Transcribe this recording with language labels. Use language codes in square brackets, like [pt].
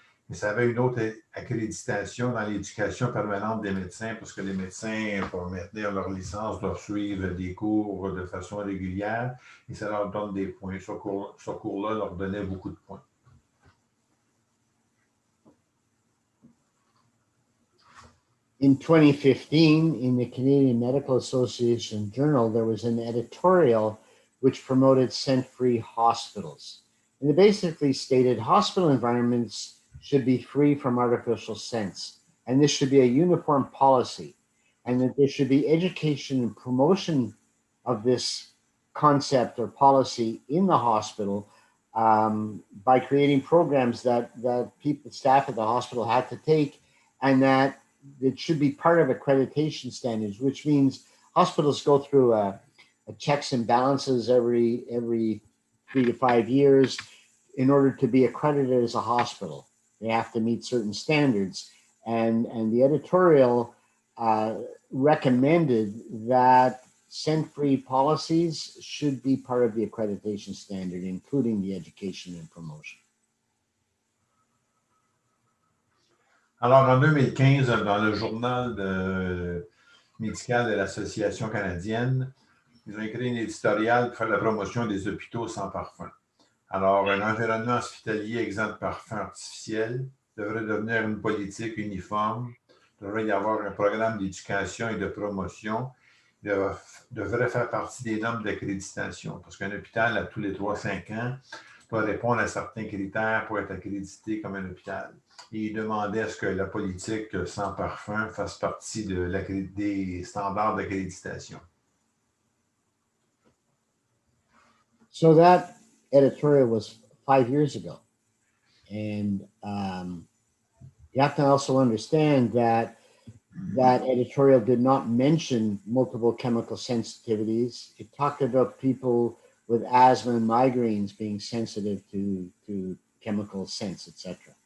[fr] Et ça avait une autre accréditation dans l'éducation permanente des médecins, parce que les médecins, pour maintenir leur licence, doivent suivre des cours de façon régulière, et ça leur donne des points. Ce cours-là leur donnait beaucoup de points. [en] In 2015, in the Canadian Medical Association Journal, there was an editorial which promoted scent-free hospitals. And it basically stated hospital environments should be free from artificial scents. And this should be a uniform policy. And that there should be education and promotion of this concept or policy in the hospital by creating programs that staff at the hospital had to take, and that it should be part of accreditation standards, which means hospitals go through a checks and balances every 3 to 5 years in order to be accredited as a hospital. They have to meet certain standards. And the editorial recommended that scent-free policies should be part of the accreditation standard, including the education and promotion. [fr] Alors, en 2015, dans le journal médical de l'Association canadienne, ils ont écrit une éditoriale pour faire la promotion des hôpitaux sans parfum. Alors, un environnement hospitalier exempt de parfum artificiel devrait devenir une politique uniforme. Il devrait y avoir un programme d'éducation et de promotion. Il devrait faire partie des normes d'accréditation. Parce qu'un hôpital, à tous les 3-5 ans, doit répondre à certains critères pour être accrédité comme un hôpital. Et il demandait à ce que la politique sans parfum fasse partie des standards d'accréditation. [en] So that editorial was 5 years ago. And you have to also understand that that editorial did not mention multiple chemical sensitivities. It talked about people with asthma and migraines being sensitive to chemical scents, etc.